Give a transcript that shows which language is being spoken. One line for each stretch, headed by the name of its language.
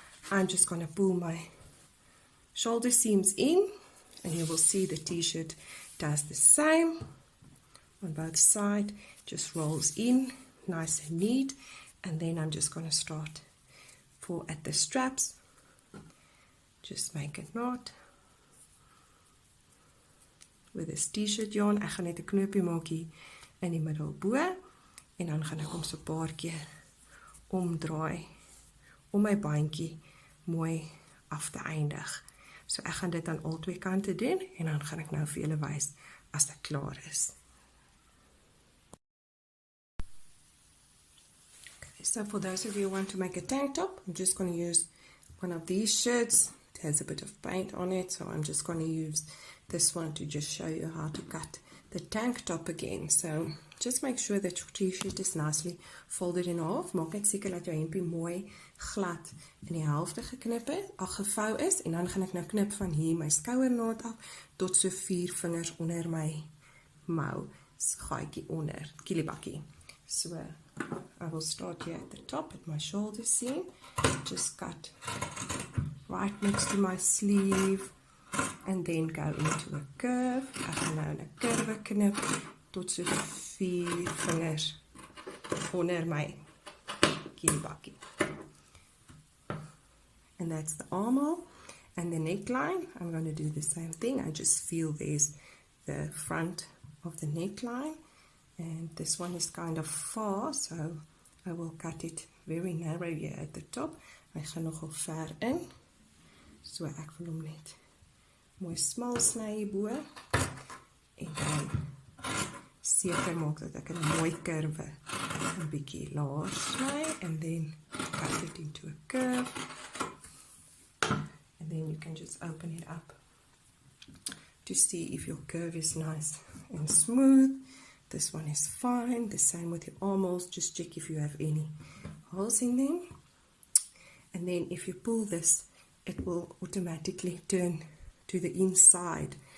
English: I'm just going to pull my shoulder seams in, and you will see the t-shirt does the same on both sides, just rolls in nice and neat. And then I'm just going to start at the straps, just make a knot with this t-shirt yarn.
Afrikaans: Ek gaan net 'n knoopie maak hier in die middel bo, en dan gaan ek hom so 'n paar keer omdraai om my bandjie mooi af te eindig. So ek gaan dit aan al twee kante doen, en dan gaan ek nou vir julle wys as dit klaar is.
English: Okay, so for those of you who want to make a tank top, I'm just going to use one of these shirts. It has a bit of paint on it, so I'm just going to use this one to just show you how to cut the tank top again. So just make sure that your t-shirt is nicely folded in half.
Afrikaans: Maak net seker dat jou hempie mooi glad in die helfte geknip het, gevou is, en dan gaan ek nou knip van hier my skouernaad af tot so 4 vingers onder my mou, gaatjie onder, kielibakkie.
English: So I will start here at the top at my shoulder seam, just cut right next to my sleeve, and then go into a curve.
Afrikaans: Ek gaan nou 'n curve knip tot so 4 vingers onder my kielibakkie.
English: And that's the armhole. And the neckline, I'm going to do the same thing. I just feel there's the front of the neckline, and this one is kind of far, so I will cut it very narrow here at the top.
Afrikaans: Hy gaan nogal ver in, so ek wil hom net mooi smal sny hierbo, en dan seker maak dat ek 'n mooi kurwe 'n bietjie laer sny,
English: and then cut it into a curve. And then you can just open it up to see if your curve is nice and smooth. This one is fine. The same with your armholes. Just check if you have any holes in them. And then if you pull this, it will automatically turn to the inside.